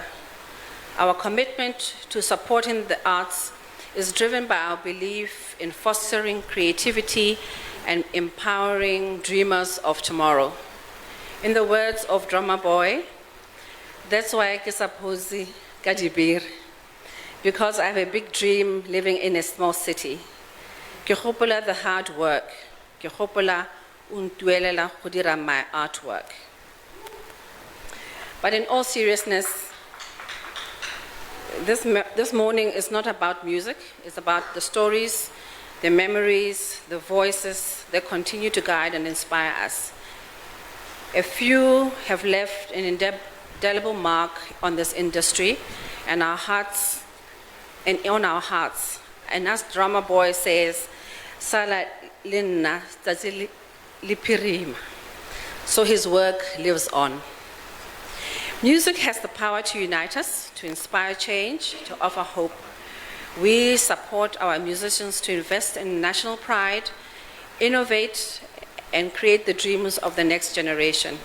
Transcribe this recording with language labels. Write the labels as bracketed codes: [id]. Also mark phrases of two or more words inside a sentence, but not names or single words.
[en] Our commitment to supporting the arts is driven by our belief in fostering creativity and empowering dreamers of tomorrow. In the words of Drummer Boy, that's why I suppose Kadibir, because I have a big dream living in a small city. [tn] Ke gopola [en] the hard work. [tn] Ke gopola untuelela go dira [en] my artwork. But in all seriousness, this morning is not about music. It's about the stories, the memories, the voices that continue to guide and inspire us. A few have left an indelible mark on this industry and our hearts, and on our hearts. And as Drummer Boy says, [tn] Sala linna tsatsi lipirima. [en] So his work lives on. Music has the power to unite us, to inspire change, to offer hope. We support our musicians to invest in national pride, innovate, and create the dreams of the next generation.